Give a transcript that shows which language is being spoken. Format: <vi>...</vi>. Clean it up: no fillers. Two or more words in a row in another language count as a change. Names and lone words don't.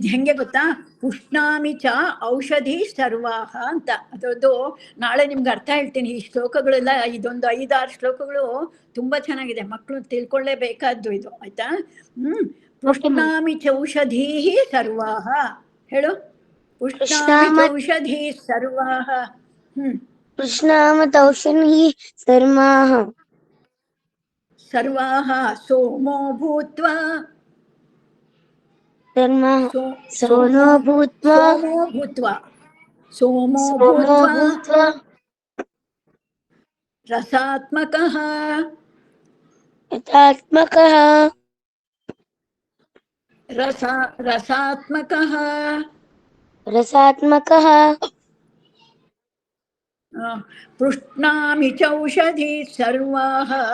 <kn>ಹೆಂಗೆ ಗೊತ್ತಾ?</kn> <sa>ಪುಷ್ಣಾಮಿ ಚ ಔಷಧಿ ಸರ್ವಾಹ</sa> <kn>ಅಂತ. ಅದೊಂದು ನಾಳೆ ನಿಮ್ಗೆ ಅರ್ಥ ಹೇಳ್ತೀನಿ. ಈ ಶ್ಲೋಕಗಳೆಲ್ಲ ಇದೊಂದು 5-6 ಶ್ಲೋಕಗಳು ತುಂಬಾ ಚೆನ್ನಾಗಿದೆ, ಮಕ್ಕಳು ತಿಳ್ಕೊಳ್ಳೇಬೇಕಾದ್ದು ಇದು ಆಯ್ತಾ.</kn> <sa>ಪುಷ್ಣಾಮಿ ಚೌಷಧಿ ಸರ್ವಾಹ ಹೇಳು. ಪುಷ್ಣಾಮಿ ಚೌಷಧಿ ಸರ್ವಾಹ. ಪುಷ್ಣಾಮತೌಷಧಿ ಸರ್ವಾಹ. ಸರ್ವಾಹ ಸೋಮೋ ಭೂತ್ವಾ. ಸೋಮೋ ಭೂತ್ವಾ ರಸಾತ್ಮಕಃ. ರಸಾತ್ಮಕಃ. ಪೃಷ್ಣಾಮಿ ಚೌಷಧಿ ಸರ್ವಾಹ.</sa>